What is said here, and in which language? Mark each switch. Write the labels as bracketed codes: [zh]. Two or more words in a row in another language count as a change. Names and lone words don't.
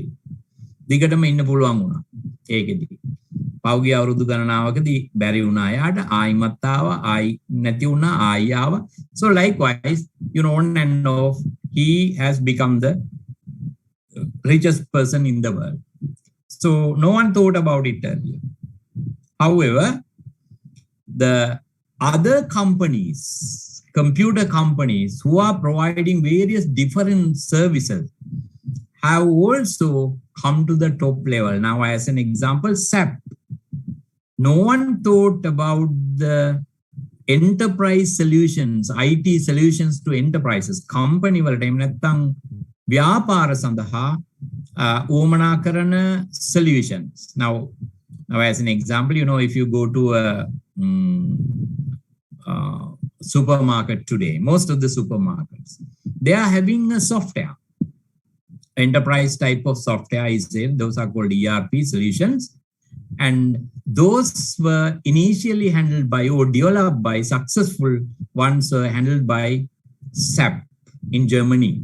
[si] දිගටම ඉන්න පුළුවන් වුණා ඒකෙදි. පෞගිය අවුරුදු ගණනාවකදී බැරි වුණා යාට ආයිමත් ආවා ආයි නැති වුණා ආයි ආවා. [en] So likewise, on and off, he has become the richest person in the world. So no one thought about it earlier. However, the other companies, computer companies who are providing various different services have also come to the top level. Now, as an example, SAP. No one thought about the enterprise solutions, IT solutions to enterprises, company [si] වලට එහෙම නැත්නම් ව්‍යාපාර සඳහා උවමනා කරන [en] solutions. Now as an example, you know, if you go to a supermarket today, most of the supermarkets, they are having a software. Enterprise type of software is there. Those are called ERP solutions. And those were initially handled by or developed by successful ones handled by SAP in Germany.